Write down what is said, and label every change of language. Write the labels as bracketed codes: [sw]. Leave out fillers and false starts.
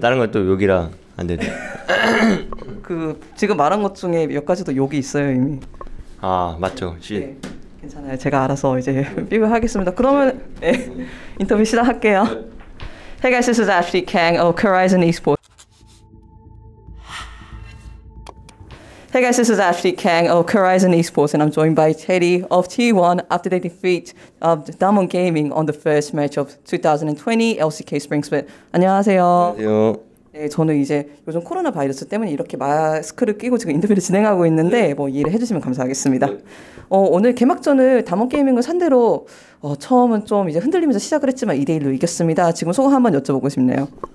[ko] 다른 것도 욕이라 안 되네. 그 지금 말한 것 중에 몇 가지도 욕이 있어요 이미. 아 맞죠. 쉿. 네. 괜찮아요. 제가 알아서 이제 삐부하겠습니다. 그러면 네. 인터뷰 시작할게요. [en] Hey guys, this is Ashley Kang of Horizon Esports. Hey guys, this is Ashley Kang of Horizon Esports, and I'm joined by Teddy of T1 after they defeat Damwon Gaming on the first match of 2020 LCK Spring Split. [ko] 안녕하세요. 안녕하세요. 네, 저는 이제 요즘 코로나 바이러스 때문에 이렇게 마스크를 끼고 지금 인터뷰를 진행하고 있는데 뭐 이해를 해주시면 감사하겠습니다. 오늘 개막전을 담원 게이밍을 상대로 처음은 좀 이제 흔들리면서 시작을 했지만 2대1로 이겼습니다. 지금 소감 한번 여쭤보고 싶네요.